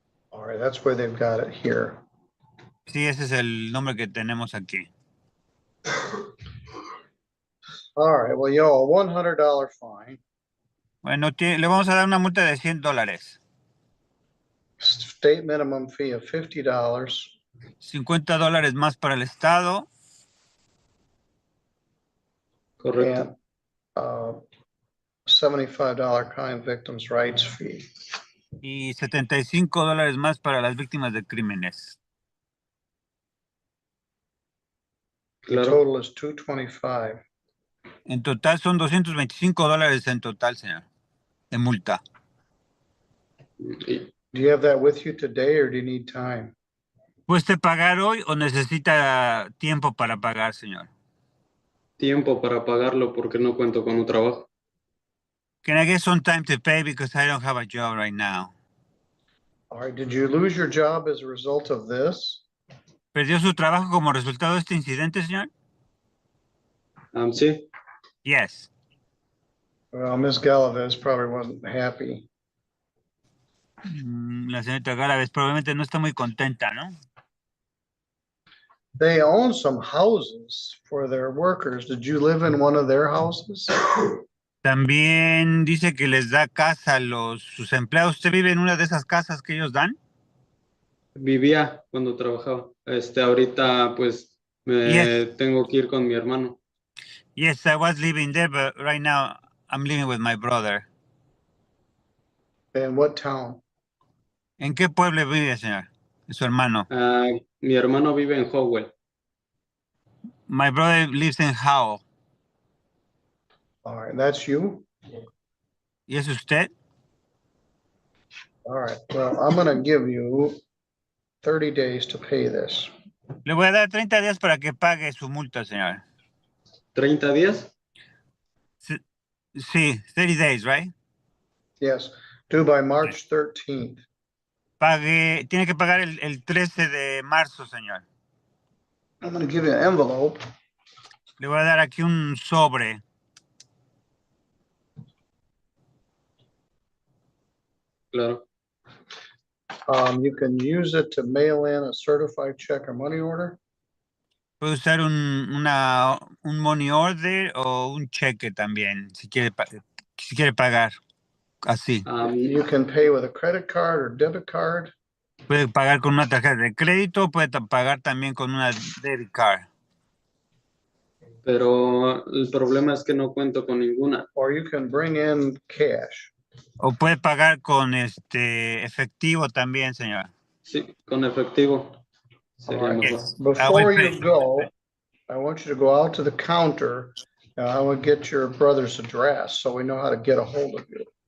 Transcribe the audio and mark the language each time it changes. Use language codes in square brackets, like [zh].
[en] All right, that's where they've got it here. [es] Sí, ese es el nombre que tenemos aquí. [en] All right, well, you owe a $100 fine. [es] Bueno, le vamos a dar una multa de $100. [en] State minimum fee of $50. [es] $50 más para el Estado. Correcto. [en] And $75 crime victims' rights fee. [es] Y $75 más para las víctimas de crímenes. [en] The [es] Claro. [en] total is $225. [es] En total son $225 en total, señor, de multa. Y- [en] Do you have that with you today or do you need time? [es] ¿Puede usted pagar hoy o necesita tiempo para pagar, señor? Tiempo para pagarlo porque no cuento con un trabajo. [en] Can I get some time to pay because I don't have a job right now? All right, did you lose your job as a result of this? [es] ¿Perdió su trabajo como resultado de este incidente, señor? Sí. [en] Yes. Well, Ms. Galvez probably wasn't happy. [es] La señorita Gálvez probablemente no está muy contenta, ¿no? [en] They own some houses for their workers. Did you live in one of their houses? [es] También dice que les da casa a sus empleados. ¿Usted vive en una de esas casas que ellos dan? Vivía cuando trabajaba. Ahorita pues [en] Yes. [es] tengo que ir con mi hermano. [en] Yes, I was living there, but right now I'm living with my brother. In what town? [es] ¿En qué pueblo vive, señor? Su hermano. Mi hermano vive en Howell. [en] My brother lives in Howell. All right, that's you? [es] ¿Y es usted? [en] All right, well, I'm gonna give you 30 days to pay this. [es] Le voy a dar 30 días para que pague su multa, señor. ¿30 días? [en] Sí, 30 days, right? Yes, due by March 13th. [es] Tiene que pagar el 13 de marzo, señor. [en] I'm gonna give you an envelope. [es] Le voy a dar aquí un sobre. Claro. [en] You can use it to mail in a certified check or money order. [es] Puede usar un money order o un cheque también, si quiere pagar así. [en] You can pay with a credit card or debit card. [es] Puede pagar con una tarjeta de crédito, puede pagar también con una [en] debit card. [es] Pero el problema es que no cuento con ninguna. [en] Or you can bring in cash. [es] O puede pagar con efectivo también, señor. Sí, con efectivo. Sería [en] All right. [es] mejor. [en] Before you go, I want you to go out to the counter. I will get your brother's address so we know how to get a hold of you.